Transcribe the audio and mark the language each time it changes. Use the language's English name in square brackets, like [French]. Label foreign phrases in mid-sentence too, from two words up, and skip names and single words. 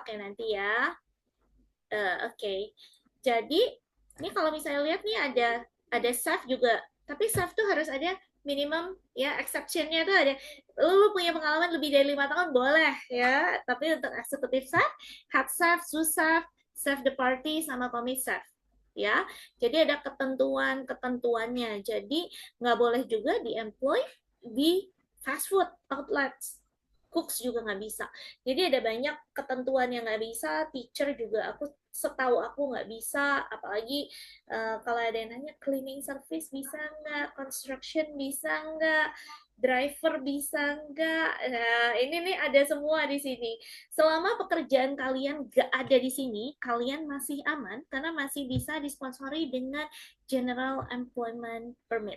[Indonesian] Oke nanti ya. Oke. Jadi ini kalau misalnya lihat nih ada chef juga. Tapi chef tuh harus ada minimum ya, exception-nya tuh ada lu punya pengalaman lebih dari 5 tahun boleh ya, tapi untuk eksekutif chef, [English] head chef, sous chef, chef de partie [Indonesian] sama [English] commis chef [Indonesian] ya. Jadi ada ketentuannya. Jadi nggak boleh juga di-employ di [English] fast food outlets. [Indonesian] Cooks juga nggak bisa. Jadi ada banyak ketentuan yang nggak bisa. Teacher juga setahu aku nggak bisa. Apalagi kalau ada yang nanya [English] cleaning service [Indonesian] bisa nggak, construction bisa nggak, driver bisa nggak. Nah, ini nih ada semua di sini. Selama pekerjaan kalian nggak ada di sini, kalian masih aman karena masih bisa disponsori dengan [English] General Employment Permit.